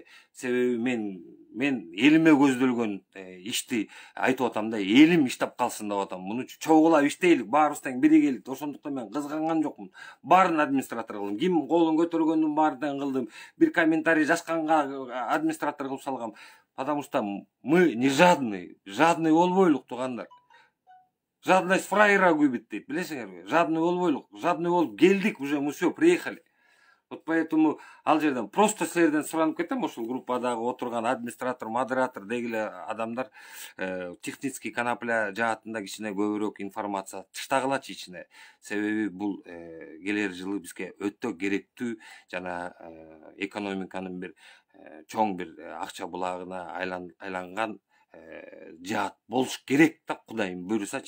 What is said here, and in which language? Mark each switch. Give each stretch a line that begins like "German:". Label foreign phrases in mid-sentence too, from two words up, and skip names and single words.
Kyrgyz: Себеби мен элиме көздөлгөн ишти айтып атам да, элим иштеп калсын деп атам. Муну чогулап иштейлик, баарыбыз тең биригелик. Ошондуктан мен кызганган жокмун. Баарын администратор кылдым. Ким колун көтөргөндүн баарын тең кылдым. Бир комментарий жазганга администратор кылып салгам.
Russian: Потому что мы не жадные.
Kyrgyz: Жадный болбойлук туугандар.
Russian: Жадность фраера губит
Kyrgyz: дейт, билесиңерби? Жадный болбойлук. Жадный болуп келдик,
Russian: уже мы все приехали. Вот поэтому
Kyrgyz: ал жерден просто силерден суранып кетем, ошол группадагы отурган администратор, модератор дегиле адамдар
Russian: технический конопля
Kyrgyz: жаатында кичине көбүрөөк информация таштагылачы ичине. Себеби бул келер жылы бизге өтө керектүү жана экономиканын бир чоң бир акча булагына айланган жаат болуш керек да, Кудайым буйрусачы.